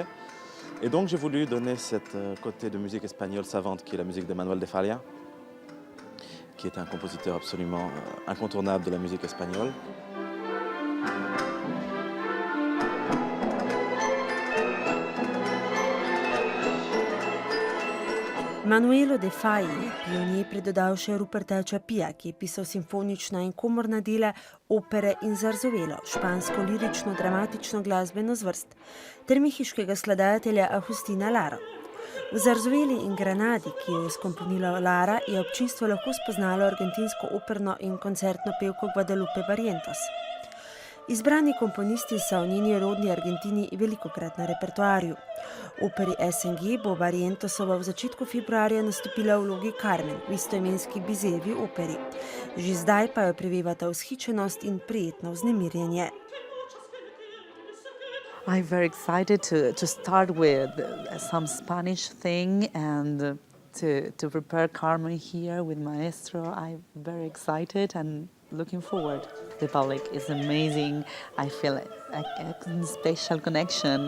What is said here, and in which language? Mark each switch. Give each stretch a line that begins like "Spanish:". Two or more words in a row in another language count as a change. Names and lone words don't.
French: Et donc j'ai voulu donner cette côté de musique espagnole savante qui est la musique de Manuel de Falla, qui est un compositeur absolument incontournable de la musique espagnole.
Slovenian: Manuelo de Falla je pionir pridodal še Ruperta Čapija, ki je pisal simfonična in komorna dela, opere in zarzovelo, špansko lirično-dramatično glasbeno zvrst, ter mehiškega skladatelja Agustina Laro. V zarzoveli in Granadi, ki jo je skomponila Lara, je občinstvo lahko spoznalo argentinsko operno in koncertno pevko Guadalupe Barrientos. Izbrani komponisti so v njeni rodni Argentini velikokrat na repertoarju. Operi SNG bo Barrientosova v začetku februarja nastopila v vlogi Carmen v istoimenski Bizejevi operi. Že zdaj pa jo prevevata vzhičenost in prijetno vznemirjenje.
English: I'm very excited to start with some Spanish thing and to prepare Carmen here with Maestro. I'm very excited and looking forward. The public is amazing. I feel a special connection.